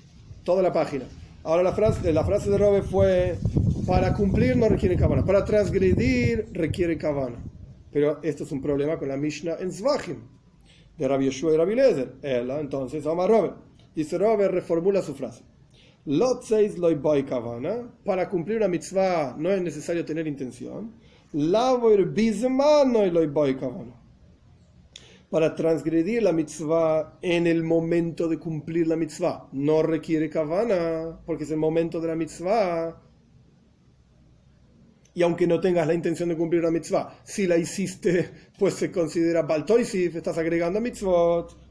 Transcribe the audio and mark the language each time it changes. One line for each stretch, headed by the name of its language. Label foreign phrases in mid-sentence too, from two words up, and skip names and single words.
Spanish: Toda la página. Ahora la frase de Rove fue, para cumplir no requiere kavana, para transgredir requiere kavana. Pero esto es un problema con la Mishnah en Zvachim, de Rabbi Yoshua y Rabbi Eliezer. Entonces, Amar Rove. Dice Rove, reformula su frase.
Aramaic: לצאת לא בעי כוונה,
Spanish: para cumplir una mitzvah no es necesario tener intención.
Aramaic: לעבור בזמנו לא בעי כוונה.
Spanish: Para transgredir la mitzvah en el momento de cumplir la mitzvah no requiere kavana, porque es el momento de la mitzvah. Y aunque no tengas la intención de cumplir la mitzvah, si la hiciste, pues se considera baltoisif, estás agregando a mitzvot.